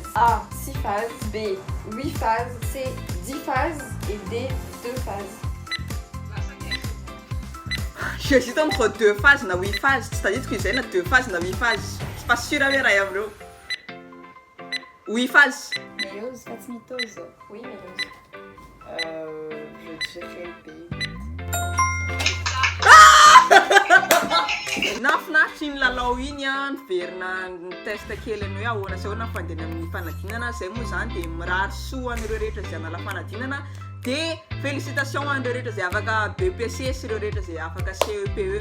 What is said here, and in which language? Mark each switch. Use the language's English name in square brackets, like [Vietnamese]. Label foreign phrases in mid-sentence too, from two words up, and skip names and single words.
[French] A. 6 phases. B. 8 phases. C. 10 phases. Et D. 2 phases. J'hésite entre 2 phases et 8 phases. C'est-à-dire que j'ai 2 phases et 8 phases. Je suis pas sûre avec rien, bro. 8 phases. Méiose, fatmitose. Oui, méiose. Je dirais B. [Malagasy] Nafinahitry ny lalao iny a niverina test kely ny hoe ahoana sy ahoana fandehana amin'ny fanadinana zay moa zany dia mirary soa an'ireo rehetra zay hanala fanadinana dia félicitations an'ireo rehetra zay afaka BPCS ireo rehetra zay afaka CEPE.